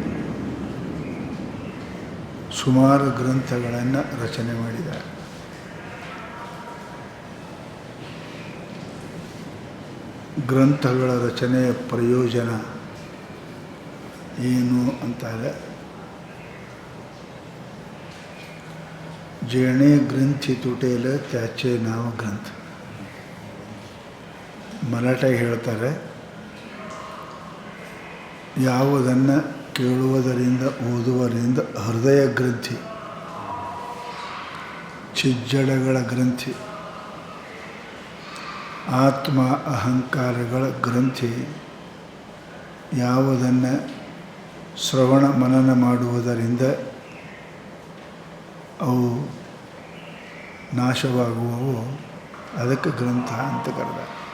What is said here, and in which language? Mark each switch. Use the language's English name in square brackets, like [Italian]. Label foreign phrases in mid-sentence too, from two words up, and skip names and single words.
[Kannada] ಸುಮಾರು ಗ್ರಂಥಗಳನ್ನು ರಚನೆ ಮಾಡಿದ್ದಾರೆ. ಗ್ರಂಥಗಳ ರಚನೆಯ ಪ್ರಯೋಜನ ಏನು ಅಂತಾರೆ, [Marathi] जेणे ग्रंथी तुटेल त्याचे नाव ग्रंथ. [Kannada] ಮರಾಠ ಹೇಳ್ತಾರೆ, ಯಾವುದನ್ನು ಕೇಳುವುದರಿಂದ ಓದುವುದರಿಂದ ಹೃದಯ ಗ್ರಂಥಿ, ಚಿಜ್ಜಡಗಳ ಗ್ರಂಥಿ, ಆತ್ಮ ಅಹಂಕಾರಗಳ ಗ್ರಂಥಿ ಯಾವುದನ್ನು ಶ್ರವಣ ಮನನ ಮಾಡುವುದರಿಂದ ಅವು ನಾಶವಾಗುವವು ಅದಕ್ಕೆ ಗ್ರಂಥ ಅಂತ ಕರೆದ.